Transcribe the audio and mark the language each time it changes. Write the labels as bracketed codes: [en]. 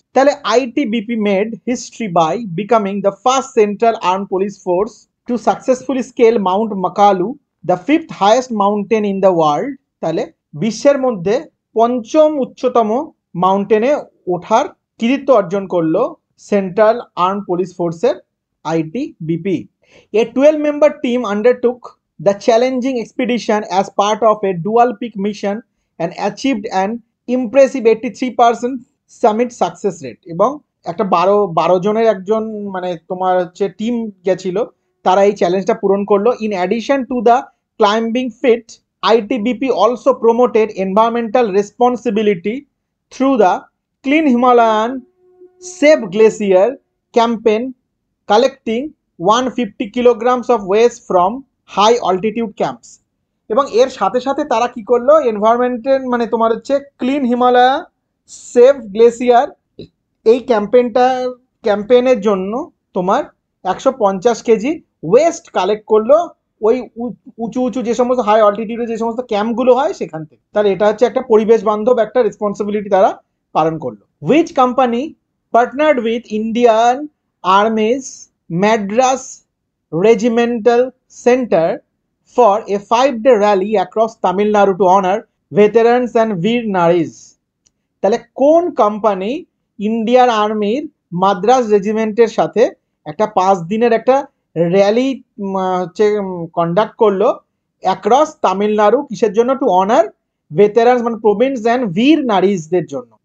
[en] তাহলে ITBP made history by becoming the first central arm police force to successfully scale Mount Makalu, the fifth highest mountain in the world. [bn] তাহলে বিশ্বের মধ্যে পঞ্চম উচ্চতম মাউন্টেনে ওঠার কৃতিত্ব অর্জন করলো সেন্ট্রাল আর্ম পুলিশ ফোর্সের ITBP. [en] A 12-member team undertook the challenging expedition as part of a dual peak mission and achieved an impressive 83% summit success rate. [bn] এবং একটা 12 জনের একজন মানে তোমার হচ্ছে টিম গেছিল, তারা এই চ্যালেঞ্জটা পূরণ করলো। [en] In addition to the climbing feat, ITBP also promoted environmental responsibility through the Clean Himalayan Save Glacier campaign, collecting 150 kilograms of waste from high altitude camps. [bn] এবং এর সাথে সাথে তারা কি করলো, এনভায়রনমেন্টের মানে তোমার হচ্ছে ক্লিন হিমালয়া সেভ গ্লেসিয়ার এই ক্যাম্পেইনের জন্য তোমার 150 কেজি ওয়েস্ট কালেক্ট করলো ওই উঁচু উঁচু যে সমস্ত হাই অল্টিটিউডে যে সমস্ত ক্যাম্পগুলো হয় সেখান থেকে। তাহলে এটা হচ্ছে একটা পরিবেশ বান্ধব একটা রেসপন্সিবিলিটি তারা পালন করলো। [en] Which company partnered with Indian Army's Madras Regimental Center for a 5-day rally across Tamil Nadu to honor veterans and Veer Naris? [bn] তাহলে কোন কোম্পানি ইন্ডিয়ান আর্মির মাদ্রাস রেজিমেন্টের সাথে একটা 5 দিনের একটা র্যালি হচ্ছে কন্ডাক্ট করলো অ্যাক্রস তামিলনাড়ু, কিসের জন্য? [en] to honour veterans [bn] মানে প্রবীণস অ্যান্ড বীর নারীদের জন্য।